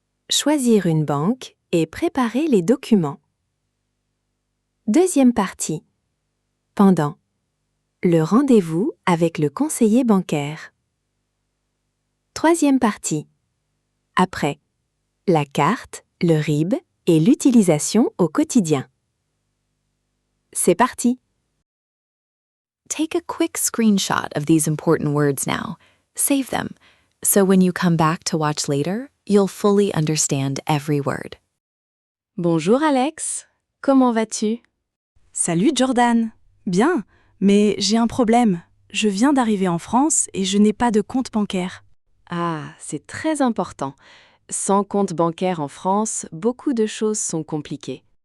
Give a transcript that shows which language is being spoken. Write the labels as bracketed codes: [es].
[fr] Choisir une banque et préparer les documents. Deuxième partie. Pendant. Le rendez-vous avec le conseiller bancaire. Troisième partie. Après. La carte, le RIB et l'utilisation au quotidien. C'est parti! [en] Take a quick screenshot of these important words now. Save them, so when you come back to watch later, you'll fully understand every word. [fr] Bonjour Alex, comment vas-tu? Salut Jordan. Bien, mais j'ai un problème. Je viens d'arriver en France et je n'ai pas de compte bancaire. Ah, c'est très important. Sans compte bancaire en France, beaucoup de choses sont compliquées.